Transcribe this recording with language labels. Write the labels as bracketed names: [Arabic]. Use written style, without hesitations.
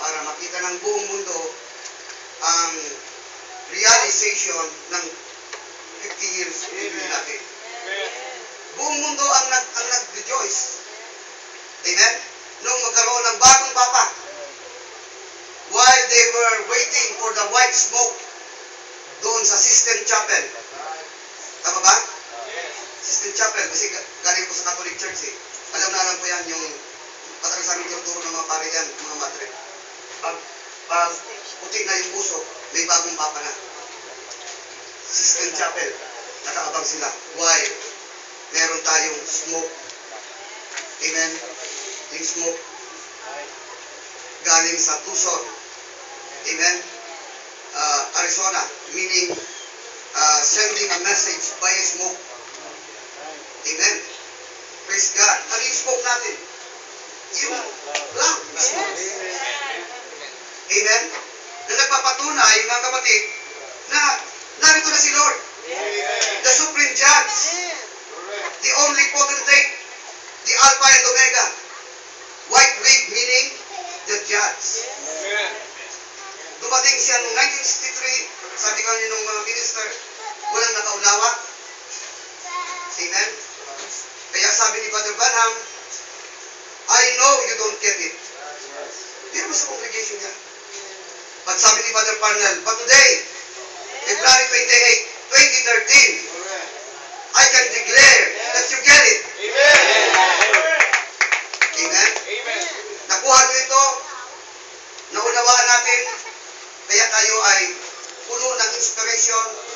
[Filipino] Para makita ng buong mundo ang realization ng 50 years jubilee natin. Buong mundo ang nag-rejoice. Amen? Nung magkaroon ng bagong papa, [English] while they were waiting for the white smoke [Filipino] doon sa Sistine Chapel. Tama ba? Sistine Chapel, kasi galing ko sa Catholic Church eh. Alam ko yan, yung patagal sa aming tinuturo ng mga pare yan, mga madre. Pag puti na yung usok, may bagong papa na. Sistine Chapel, nakaabang sila. [English] Why? [Filipino] Meron tayong smoke. Amen? Yung smoke galing sa Tucson. Amen? [English] Arizona, meaning sending a message by a smoke. [Filipino] Amen? Praise God. Ano yung smoke natin? Yung lang, smoke. Amen? Na nagpapatunay, mga kapatid, na narito na si Lord. [English] The Supreme Judge. The only potentate. The Alpha and Omega. White wig meaning the Judge. [Filipino] Dumating siya noong 1963, sabi ko niyo nung mga minister, walang nakaunawa. Amen? Kaya sabi ni Father Branham, [English] I know you don't get it. [Filipino] Hindi naman sa congregation niya. [English] But sabi ni Father Parnell, but today, February 28, 2013, I can declare that you get it. Amen? Amen? [Filipino] Nakuha nyo ito, naunawaan natin, kaya tayo ay puno ng inspiration.